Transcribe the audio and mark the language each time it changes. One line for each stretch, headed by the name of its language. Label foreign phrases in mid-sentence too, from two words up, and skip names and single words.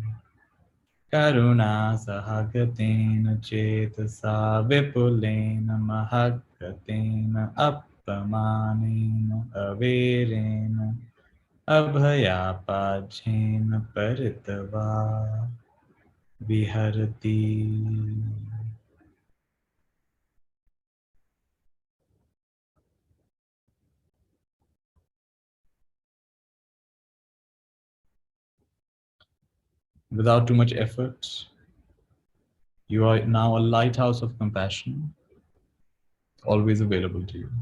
Pali: Karuna sahagaten cetasa vipulena mahagaten appamanena averena abhayapajena paritava viharati.
English: Without too much effort, you are now a lighthouse of compassion, always available to you.